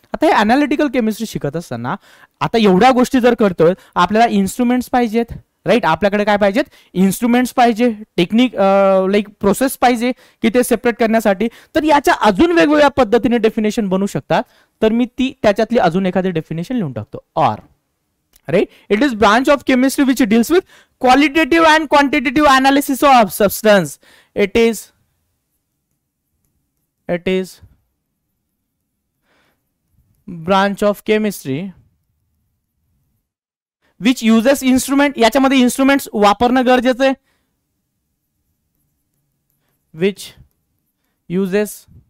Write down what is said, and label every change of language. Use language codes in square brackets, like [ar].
[mr] आता हे analytical chemistry शिकत असताना आता एवढ्या गोष्टी जर करतोय, आपल्याला इन्स्ट्रुमेंट्स पाहिजेत, राइट, आपल्याकडे काय पाहिजेत, इन्स्ट्रुमेंट्स पाहिजे, टेक्निक लाईक प्रोसेस पाहिजे की ते सेपरेट करण्यासाठी। तर याच्या अजून वेगवेगळ्या पद्धतीने डेफिनेशन बनू शकतात, तर मी ती त्याच्यातली अजून एखादी डेफिनेशन लिहून टाकतो। [en] और right, it is branch of chemistry which deals with qualitative and quantitative analysis of substance. It is branch of chemistry which uses instrument, [mr] याच्यामध्ये इन्स्ट्रुमेंट्स वापरणं गरजेचं आहे, [en] which uses